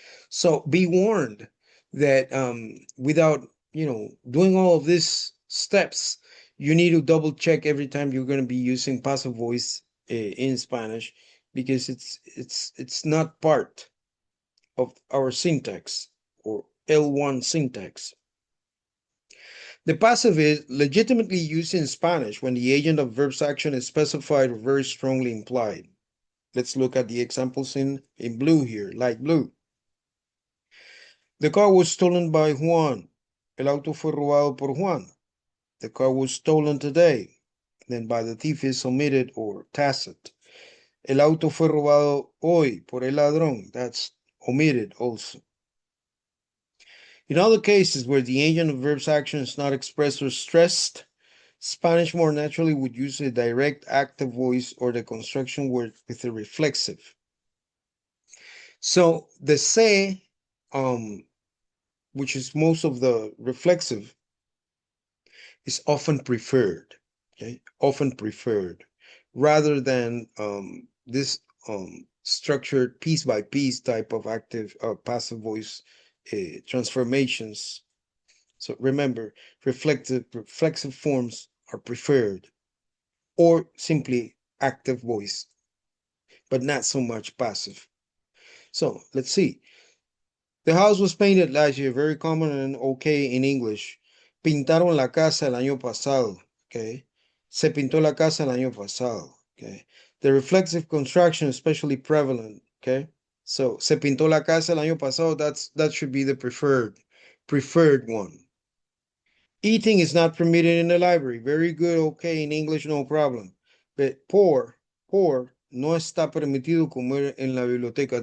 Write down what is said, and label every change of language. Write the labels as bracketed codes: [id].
[en] So be warned that without doing all of these steps, you need to double check every time you're going to be using passive voice in Spanish because it's not part of our syntax or L1 syntax. The passive is legitimately used in Spanish when the agent of verb's action is specified or very strongly implied. Let's look at the examples in blue here, light blue. The car was stolen by Juan. [es] El auto fue robado por Juan. [en] The car was stolen today. Then by the thief is omitted or tacit. [es] El auto fue robado hoy por el ladrón. [en] That's omitted also. In other cases where the agent of verb's action is not expressed or stressed, Spanish more naturally would use a direct active voice or the construction word with a reflexive. So the se, which is most of the reflexive, is often preferred, okay? Often preferred, rather than this structured piece by piece type of active passive voice transformations. So remember, reflexive forms are preferred, or simply active voice, but not so much passive. So let's see. The house was painted last year, very common and okay in English. [es] Pintaron la casa el año pasado, okay? Se pintó la casa el año pasado, okay? [en] The reflexive construction is especially prevalent, okay? So, [es] se pintó la casa el año pasado, [en] that should be the preferred one. Eating is not permitted in the library. Very good, okay, in English, no problem. But poor, [es] no está permitido comer en la biblioteca.